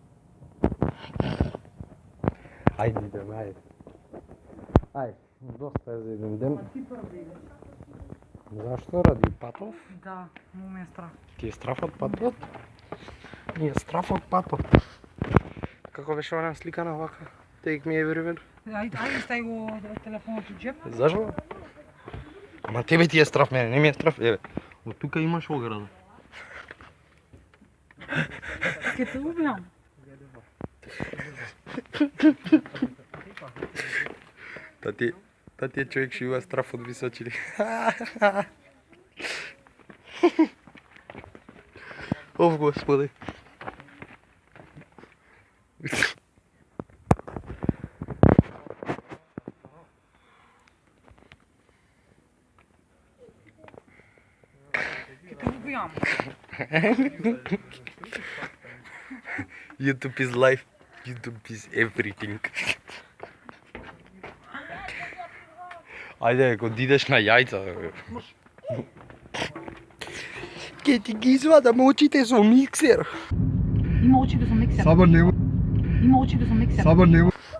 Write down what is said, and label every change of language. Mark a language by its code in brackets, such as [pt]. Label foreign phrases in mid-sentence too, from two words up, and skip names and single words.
[mk] Ајде, идеме, ајде. Ајде, доста е за еден ден. Ти први идеш. Зашто? Ради патов? Да, му ме е страх. Ти е страф од патот? Ние е страф од патот. Како беше она сликана вака? [en] Take me everywhere. [mk] Ајде, стај го телефонот у джеп. Зашо? Ама тебе ти е страф, мене не ми е страф. Еве, од тука имаш ограда. Ке те убијам. Тати е човек што има страф од височини. Оф, господи. Ке те убијам. [en] YouTube is life. YouTube is everything. [mk] Ајде, ако идеш на јајца. Ке ти ги извадам очите со миксер. Има очите со миксер. Сабар нема. Има очите со миксер. Сабар нема.